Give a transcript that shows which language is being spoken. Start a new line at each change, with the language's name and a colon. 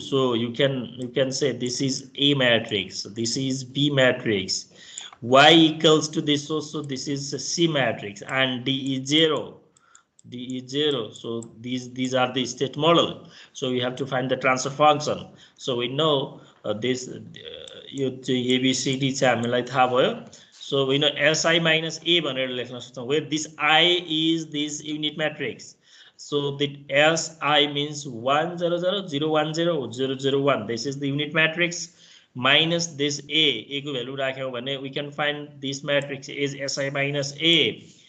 English: So you can say this is A matrix, this is B matrix, y equals to this also, this is C matrix, and D is 0. D is 0. So these are the state model. So we have to find the transfer function. So we know this
Nepali: यो चाहिँ ABCD चाहिँ हामीलाई थाहा भयो.
English: So we know SI minus A
Nepali: भनेर लेख्न सक्छौं,
English: where this I is this unit matrix. So the SI means 1 0 0 0 1 0 0 0 1. This is the unit matrix minus this A
Nepali: को value राख्यौं भने
English: we can find this matrix is SI minus A.